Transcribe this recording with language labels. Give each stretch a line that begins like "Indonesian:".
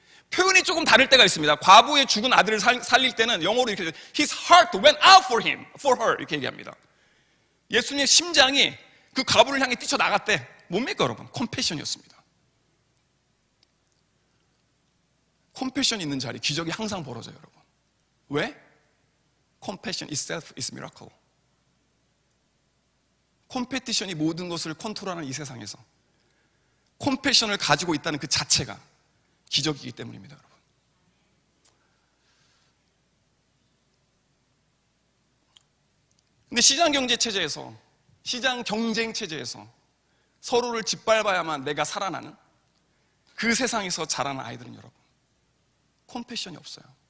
Korean: 표현이 조금 다를 때가 있습니다. 과부의 죽은 아들을 살릴 때는 영어로 이렇게
English: His heart went out for him, for her
Korean: 이렇게 얘기합니다. 예수님의 심장이 그 과부를 향해 뛰쳐나갔대. 뭡니까, 여러분? 컴패션이었습니다. 컴패션이 있는 자리, 기적이 항상 벌어져요, 여러분. 왜?
English: Compassion itself is miracle.
Korean: 컴페티션이 모든 것을 컨트롤하는 이 세상에서 컴패션을 가지고 있다는 그 자체가 기적이기 때문입니다, 여러분. 근데 시장 경제 체제에서, 시장 경쟁 체제에서 서로를 짓밟아야만 내가 살아나는 그 세상에서 자라는 아이들은, 여러분, 컴패션이 없어요.